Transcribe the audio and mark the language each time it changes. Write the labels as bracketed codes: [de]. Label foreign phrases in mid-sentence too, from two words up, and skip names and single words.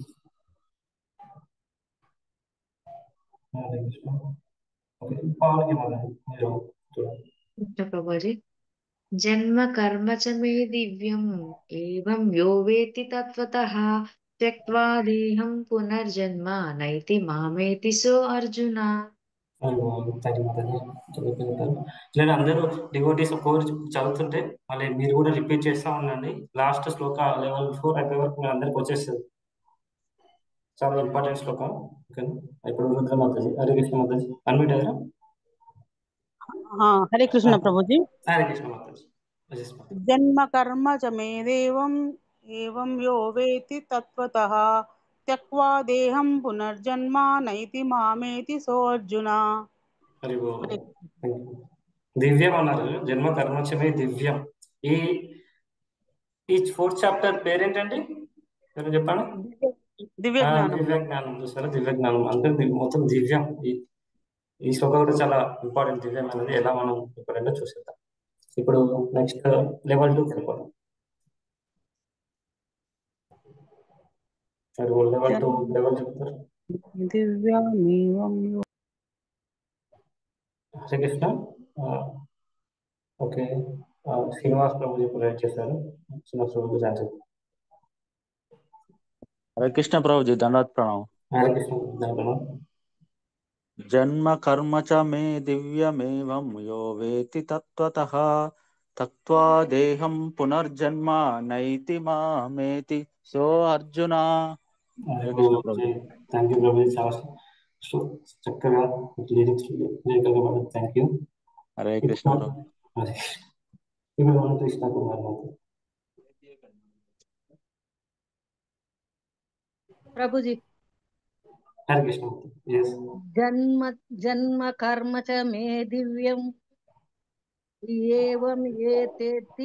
[te] ప్రభుజీ. [sa] జన్మ కర్మ చ మే దివ్యం ఏవం యో వేత్తి తత్వతః త్యక్త్వా దేహం పునర్జన్మ నైతి మామేతి సో అర్జున. [te] లేదా అందరూ [en] devotees course [te] చదువుతుంటే మళ్ళీ మీరు కూడా రిపీట్ చేస్తూ ఉండండి. లాస్ట్ శ్లోక లెవెల్ 4 అయిపోయే వరకు మీరు అందరికి వచ్చేస్తుంది. చాలా ఇంపార్టెంట్ శ్లోకం, ఓకే? ఇప్పుడు రుద్ర మాతాజీ, హరే కృష్ణ మాతాజీ అన్మ్యూట్ అయ్యారా? [hi] हरे कृष्ण प्रभु जी। हरे कृष्ण माताजी। [sa] जन्म कर्म च मे देवम् एवं यो वेत्ति तत्त्वतः त्यक्त्वा देहं पुनर्जन्म नैति मामेति सोऽर्जुन। [hi] हरि बोल। [te] దివ్యం అన్నారు, జన్మ కర్మచమే దివ్యం. ఈ ఈ [en] fourth chapter [te] పేరేంటండి, మీరు చెప్పండి. [sa] दिव्य ज्ञानम। [te] దివ్య జ్ఞానం. చూసారా, దివ్య జ్ఞానం అంటే మొత్తం దివ్యం. ఈ శ్లోకం కూడా చాలా ఇంపార్టెంట్. దివ్యం అనేది ఎలా మనం ఎప్పుడైనా చూసేద్దాం. ఇప్పుడు [en] next level [te] 2 వెళ్ళిపోదాం. లెవెల్ 2 లెవెల్ చెప్తారు. [sa] दिव्यामेवं यो। [te] హరే కృష్ణ. ఓకే, శ్రీనివాస్ ప్రభు ప్రొవైడ్ చేశారు. శ్రీనివాస్ ప్రభు గురించి. [hi] हरे कृष्ण प्रभु जी, दंडवत प्रणाम। [te] हरे कृष्ण దండం. [sa] जन्म कर्म च मे दिव्यमेवं यो वेत्ति तत्त्वतः त्यक्त्वा देहं पुनर्जन्म नैति मामेति सो अर्जुन। [hi] हरे कृष्ण प्रभु जी। [en] thank you [te] ప్రభు. చాలా చక్కగా లిరిక్స్ [en] thank you. [hi] हरे कृष्ण प्रभु। [te] ఇప్పుడు మనం కృష్ణ కుమార్ ప్రభుజీ. హరే కృష్ణ. [sa] జన్మ జన్మ కర్మ చ మే దివ్యం ఏవం ఏతేతి